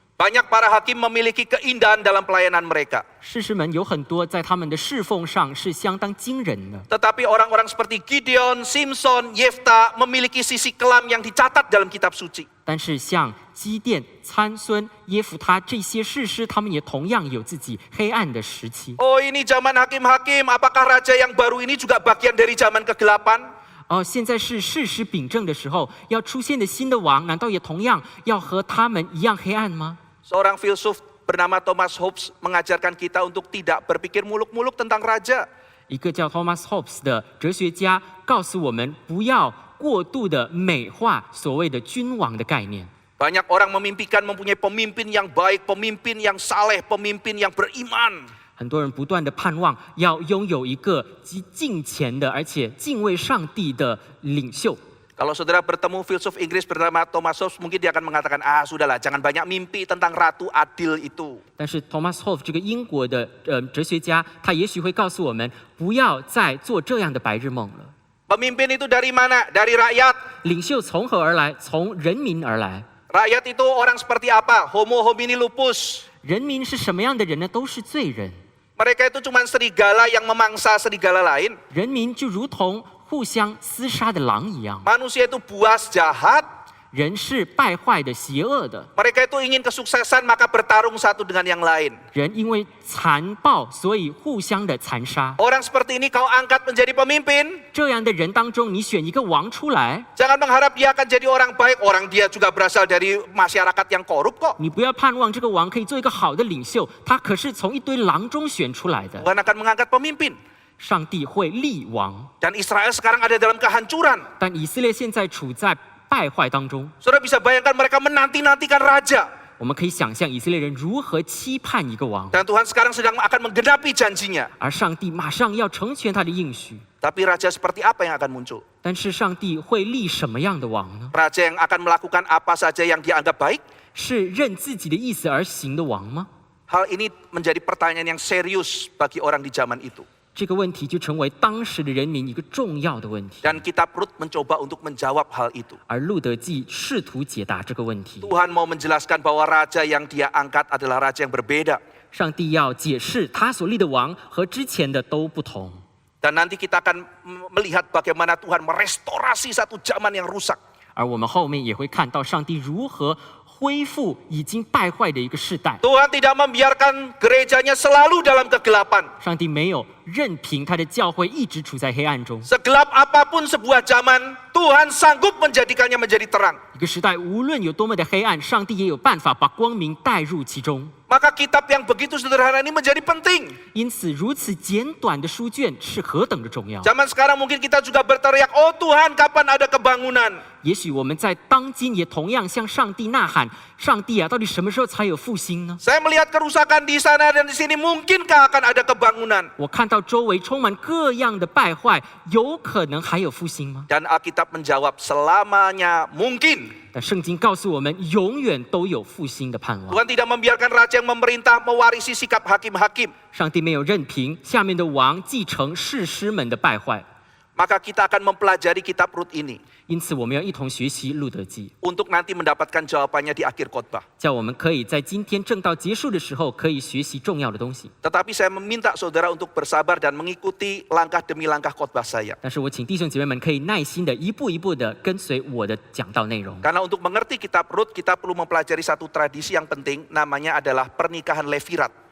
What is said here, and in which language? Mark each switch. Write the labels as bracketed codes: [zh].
[id] Banyak para hakim memiliki keindahan dalam pelayanan mereka. [zh] 士师们有很多在他们的侍奉上是相当惊人的， [id] Tetapi orang-orang seperti Gideon, Simpson, Yefta memiliki sisi kelam yang dicatat dalam kitab suci. [zh] 但是像基甸、参孙、耶弗他这些士师，他们也同样有自己黑暗的时期。 [id] Oh ini zaman hakim-hakim, apakah raja yang baru ini juga bagian dari zaman kegelapan? [zh] 现在是士师秉政的时候，要出现的新的王，难道也同样要和他们一样黑暗吗？ [id] Seorang filsuf bernama Thomas Hobbes mengajarkan kita untuk tidak berpikir muluk-muluk tentang raja. [zh] 一个叫 Thomas Hobbes 的哲学家告诉我们，不要过度的美化所谓的君王的概念。 [id] Banyak orang memimpikan mempunyai pemimpin yang baik, pemimpin yang saleh, pemimpin yang beriman. [zh] 很多人不断的盼望要拥有一个敬虔的，而且敬畏上帝的领袖。 [id] Kalau saudara bertemu filsuf Inggris bernama Thomas Hobbes, mungkin dia akan mengatakan, sudahlah, jangan banyak mimpi tentang ratu adil itu. [zh] 但是 Thomas Hobbes 这个英国的哲学家，他也许会告诉我们，不要再做这样的白日梦了。 [id] Pemimpin itu dari mana? Dari rakyat. [zh] 领袖从何而来？从人民而来。 [id] Rakyat itu orang seperti apa? [la] Homo homini lupus. [zh] 人民是什么样的人呢？都是罪人。 [id] Mereka itu cuma serigala yang memangsa serigala lain. [zh] 人民就如同互相厮杀的狼一样， [id] Manusia itu buas, jahat. [zh] 人是败坏的、邪恶的。 [id] Mereka itu ingin kesuksesan maka bertarung satu dengan yang lain. [zh] 人因为残暴，所以互相的残杀。 [id] Orang seperti ini kau angkat menjadi pemimpin. [zh] 这样的人当中，你选一个王出来， [id] Jangan mengharap dia akan jadi orang baik. Orang dia juga berasal dari masyarakat yang korup kok. [zh] 你不要盼望这个王可以做一个好的领袖，他可是从一堆狼中选出来的。 [id] Tuhan akan mengangkat pemimpin. [zh] 上帝会立王， [id] Dan Israel sekarang ada dalam kehancuran. [zh] 但以色列现在处在败坏当中。 [id] Saudara bisa bayangkan mereka menanti-nantikan raja. [zh] 我们可以想象以色列人如何期盼一个王， [id] Dan Tuhan sekarang sedang akan menggenapi janjinya. [zh] 而上帝马上要成全他的应许。 [id] Tapi raja seperti apa yang akan muncul? [zh] 但是上帝会立什么样的王呢？ [id] Raja yang akan melakukan apa saja yang dia anggap baik? [zh] 是任自己的意思而行的王吗？ [id] Hal ini menjadi pertanyaan yang serius bagi orang di zaman itu. [zh] 这个问题就成为当时的人民一个重要的问题。 [id] Dan kitab Rut mencoba untuk menjawab hal itu. [zh] 而路得记试图解答这个问题。 [id] Tuhan mau menjelaskan bahwa raja yang dia angkat adalah raja yang berbeda. [zh] 上帝要解释他所立的王和之前的都不同。 [id] Dan nanti kita akan melihat bagaimana Tuhan merestorasi satu zaman yang rusak. [zh] 而我们后面也会看到上帝如何恢复已经败坏的一个世代。 [id] Tuhan tidak membiarkan gerejanya selalu dalam kegelapan. [zh] 上帝没有任凭他的教会一直处在黑暗中。 [id] Segelap apapun sebuah zaman, Tuhan sanggup menjadikannya menjadi terang. [zh] 一个时代无论有多么的黑暗，上帝也有办法把光明带入其中。 [id] Maka kitab yang begitu sederhana ini menjadi penting. [zh] 因此，如此简短的书卷是何等的重要。 [id] Zaman sekarang mungkin kita juga berteriak, oh Tuhan kapan ada kebangunan? [zh] 也许我们在当今也同样向上帝呐喊：上帝啊，到底什么时候才有复兴呢？ [id] Saya melihat kerusakan di sana dan di sini, mungkinkah akan ada kebangunan? [zh] 我看到周围充满各样的败坏，有可能还有复兴吗？ [id] Dan Alkitab menjawab, selamanya mungkin. [zh] 但圣经告诉我们，永远都有复兴的盼望。 [id] Tuhan tidak membiarkan raja yang memerintah mewarisi sikap hakim-hakim. [zh] 上帝没有任凭下面的王继承士师们的败坏， [id] Maka kita akan mempelajari kitab Rut ini [zh] 因此我们要一同学习路德记， [id] untuk nanti mendapatkan jawabannya di akhir khotbah. [zh] 叫我们可以在今天正道结束的时候，可以学习重要的东西。 [id] Tetapi saya meminta saudara untuk bersabar dan mengikuti langkah demi langkah khotbah saya. [zh] 但是我请弟兄姐妹们可以耐心的一步一步的跟随我的讲道内容。 [id] Karena untuk mengerti kitab Rut, kita perlu mempelajari satu tradisi yang penting, namanya adalah pernikahan Levirat.